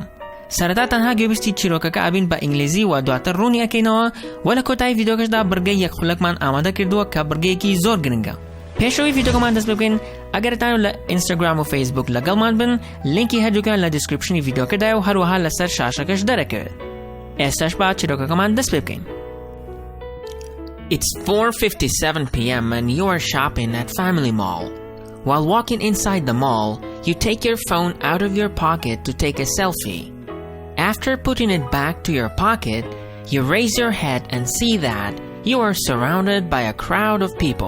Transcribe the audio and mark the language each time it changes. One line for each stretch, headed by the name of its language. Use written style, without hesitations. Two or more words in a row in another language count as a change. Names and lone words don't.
Central Kurdish: سەرەتا تەنها گوێبیستی چیرۆکەکە ئابین بە ئینگلیزی و دواتر ڕوونی ئەکەینەوە و لە کۆتایی ڤیدیۆکەشدا بڕگەی یەک خولەکمان ئامادە کردووە کە بڕگەیەکی زۆر گرنگە. پێشەوەی ڤیدیۆکەمان دەست بکەین ئەگەرتان لە ئینستاگرام و فەیسبووک لەگەڵمان بن لینکی هەردووکیان لە دیسکریپشنی ڤیدیۆکەدایە و هەروەها لەسەر شاشەکەش دەرەکەوێت. ئێستاش با چیرۆکەکەمان دەست پێ بکەین.
English: It's 4:57 p.m. and you are shopping at Family Mall. While walking inside the mall, you take your phone out of your pocket to take a selfie. After putting it back to your pocket, you raise your head and see that you are surrounded by a crowd of people.